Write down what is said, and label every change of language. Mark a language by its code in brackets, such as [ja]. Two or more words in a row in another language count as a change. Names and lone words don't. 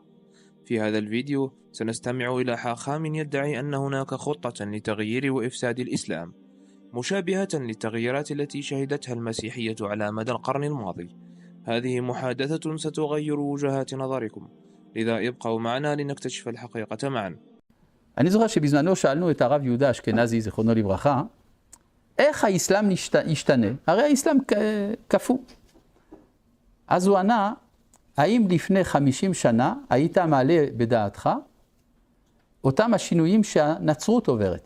[ar] في هذا الفيديو سنستمع إلى حاخام يدعي أن هناك خطة لتغيير وإفساد الإسلام، مشابهة للتغييرات التي شهدتها المسيحية على مدى القرن الماضي. هذه محادثة ستغير وجهات نظركم، لذا ابقوا معنا لنكتشف الحقيقة معا. [he] אני זוכר שבזמנו שאלנו את הרב יהודה אשכנזי, זכרונו לברכה, איך האסלאם ישתנה? הרי האסלאם כפו. אז הוא ענה, האם לפני 50 שנה היית מעלה בדעתך אותם השינויים שהנצרות עוברת?